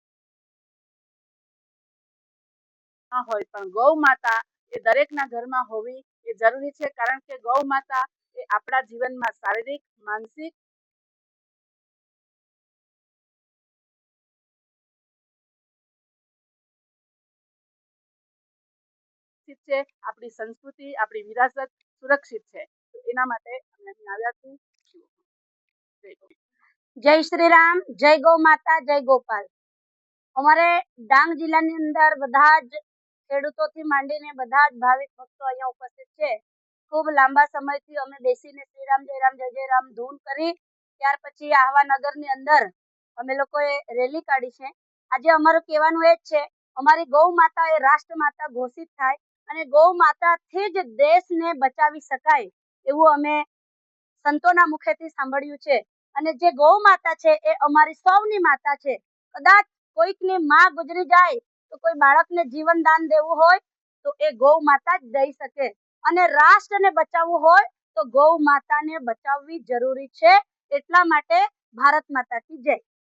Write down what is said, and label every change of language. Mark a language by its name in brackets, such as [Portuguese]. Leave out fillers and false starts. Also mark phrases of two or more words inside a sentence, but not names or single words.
[Gujarati] હોય પણ ગૌ માતા એ દરેકના ઘરમાં હોવી એ જરૂરી છે, કારણ કે ગૌ માતા એ આપણા જીવનમાં શારીરિક, માનસિક છે, આપણી સંસ્કૃતિ, આપણી વિરાસત સુરક્ષિત છે। તો એના માટે અમે અહીં આવ્યા છીએ। [Hindi] जय श्री राम, जय गौ माता, जय गोपाल। [Gujarati] અમારે ડાંગ જિલ્લાની અંદર બધા જ ખેડૂતોથી માંડીને બધા જ ભાવિક ભક્તો અહીંયા ઉપસ્થિત છે। ખૂબ લાંબા સમયથી અમે બેસીને શ્રી રામ જય રામ જય જય રામ ધૂન કરી ત્યાર પછી આહવા નગરની અંદર અમે લોકોએ રેલી કાઢી છે। આજે અમારું કહેવાનું એ જ છે, અમારી ગૌ માતા એ રાષ્ટ્ર માતા ઘોષિત થાય અને ગૌ માતાથી જ દેશને બચાવી શકાય એવું અમે સંતોના મુખેથી સાંભળ્યું છે। અને જે ગૌ માતા છે એ અમારી સૌની માતા છે। કદાચ કોઈકની માં ગુજરી જાય તો કોઈ બાળકને જીવન દાન દેવું હોય તો એ ગૌ માતા જ દઈ શકે, અને રાષ્ટ્રને બચાવવું હોય તો ગૌ માતાને બચાવવી જરૂરી છે। એટલા માટે [Hindi] भारत माता की जय।